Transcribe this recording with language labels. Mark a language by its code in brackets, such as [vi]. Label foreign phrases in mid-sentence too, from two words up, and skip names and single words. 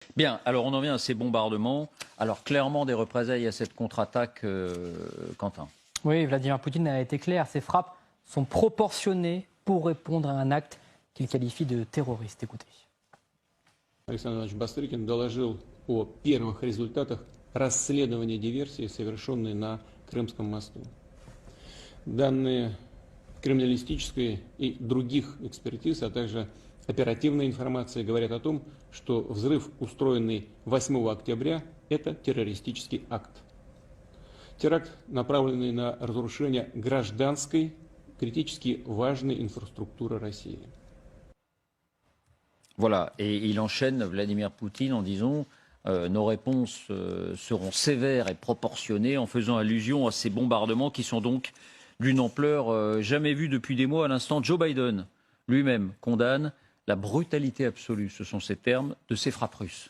[fr] Bien, alors on en vient à ces bombardements. Alors clairement des représailles à cette contre-attaque, Quentin. Oui, Vladimir Poutine a été clair, ces frappes sont proportionnées pour répondre à un acte qu'il qualifie de terroriste. Écoutez. [ru] Александр Иванович Бастрыкин доложил о первых результатах расследования диверсии, совершенной на Крымском мосту. Данные криминалистической и других экспертиз, а также оперативная информация говорят о том, что взрыв, устроенный 8 октября, это террористический акт. Теракт, направленный на разрушение гражданской, критически важной инфраструктуры России. [fr] Voilà, et il enchaîne Vladimir Poutine en disant nos réponses seront sévères et proportionnées en faisant allusion à ces bombardements qui sont donc d'une ampleur jamais vue depuis des mois. À l'instant, Joe Biden lui-même condamne la brutalité absolue, ce sont ces termes, de ces frappes russes.